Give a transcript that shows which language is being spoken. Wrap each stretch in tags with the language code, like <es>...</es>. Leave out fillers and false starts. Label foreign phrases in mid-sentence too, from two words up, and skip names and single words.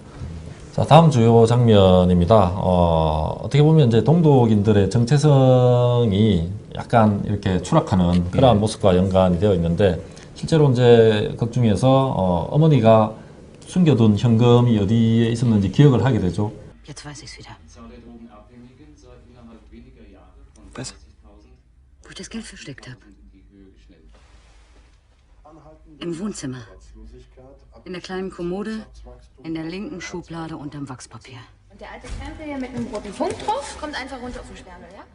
<ko>자, 다음 주요 장면입니다. 어떻게 보면 이제 동독인들의 정체성이 약간 이렇게 추락하는 그러한 모습과 연관이 되어 있는데 실제로 이제 극 중에서 어머니가 숨겨둔 현금이 어디에 있었는지 기억을 하게 되죠.</ko> <de>Jetzt weiß ich's wieder. Was? Wo ich das Geld versteckt habe. Im Wohnzimmer. In der kleinen Kommode, in der linken Schublade unterm Wachspapier. Und der alte Krempel hier mit einem roten Punkt drauf kommt einfach runter auf den Sperrmüll, ja?</de>